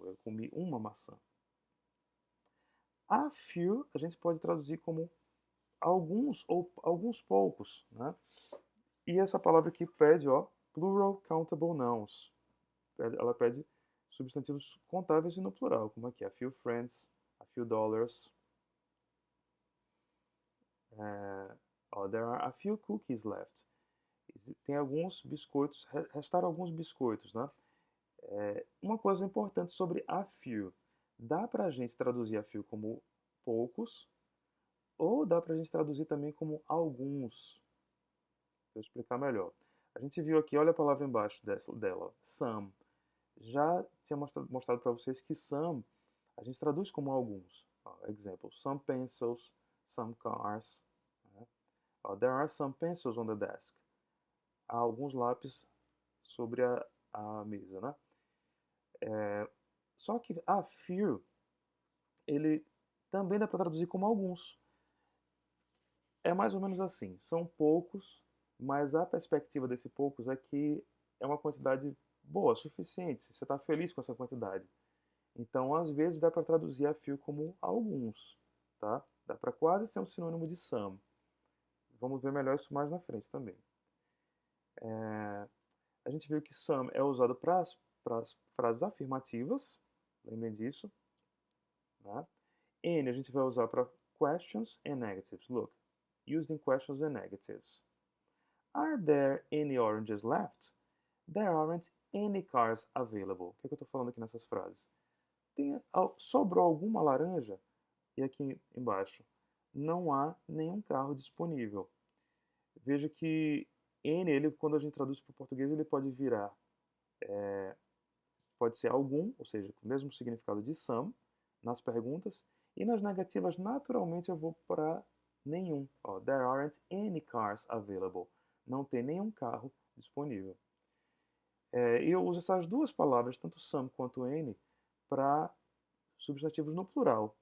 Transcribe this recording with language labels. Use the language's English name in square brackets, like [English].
[Portuguese] Eu comi uma maçã. A few, a gente pode traduzir como alguns ou alguns poucos, né? E essa palavra aqui pede, ó, [English] plural countable nouns. [Portuguese] Ela pede substantivos contáveis e no plural, como aqui, [English] a few friends, a few dollars. There are a few cookies left. [Portuguese] Tem alguns biscoitos, restaram alguns biscoitos, né? Uma coisa importante sobre a few. Dá pra gente traduzir a few como poucos, ou dá pra gente traduzir também como alguns. Vou explicar melhor. A gente viu aqui, olha a palavra embaixo dela, some. Já tinha mostrado para vocês que some a gente traduz como alguns. Exemplo, [English] some pencils, some cars. [Portuguese] Né? [English] There are some pencils on the desk. [Portuguese] Há alguns lápis sobre a mesa, né? Só que a few, ele também dá para traduzir como alguns. É mais ou menos assim, são poucos, mas a perspectiva desse poucos é que é uma quantidade boa, suficiente, você está feliz com essa quantidade. Então, às vezes, dá para traduzir a few como alguns, tá? Dá para quase ser um sinônimo de some. Vamos ver melhor isso mais na frente também. A gente viu que some é usado para as frases afirmativas, lembrem disso. Né? N a gente vai usar para [English] questions and negatives. Look, used in questions and negatives. Are there any oranges left? There aren't any cars available. [Portuguese] O que eu estou falando aqui nessas frases? Sobrou alguma laranja? E aqui embaixo, não há nenhum carro disponível. Veja que N, ele, quando a gente traduz para o português, ele pode virar, pode ser algum, ou seja, com o mesmo significado de some, nas perguntas, e nas negativas, naturalmente, eu vou para nenhum. [English] There aren't any cars available. [Portuguese] Não tem nenhum carro disponível. E eu uso essas duas palavras, tanto some quanto N, para substantivos no plural.